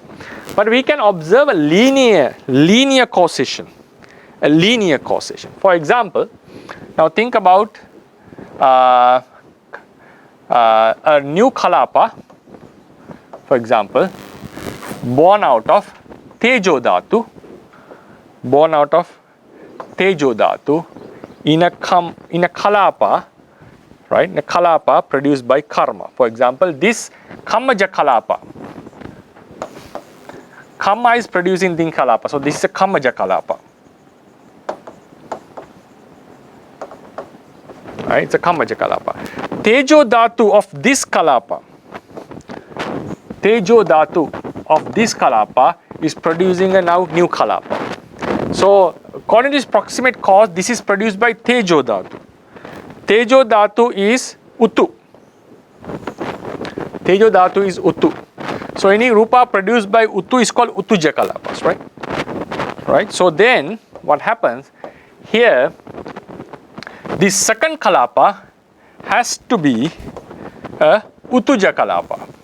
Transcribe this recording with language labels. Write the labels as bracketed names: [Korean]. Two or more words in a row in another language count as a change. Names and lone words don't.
[English] But we can observe a linear causation. For example, now think about a new kalapa, for example, born out of [Pali] tejo dhatu [English] in a kalapa, right? In a kalapa produced by karma. For example, this [Pali] kammaja kalapa. [English] Kamma is producing the kalapa, so this is a [Pali] kammaja kalapa. [English] Right? It's a [Pali] kammaja kalapa. Tejo dhatu [English] of this kalapa is producing a now new kalapa. So according to this proximate cause, this is produced by [Pali] tejo dhatu. Tejo dhatu is utu. [English] So any rupa produced by utu is called [Pali] Utuja Kalapas, [English] right? So then what happens here, this second kalapa has to be a [Pali] Utuja Kalapa.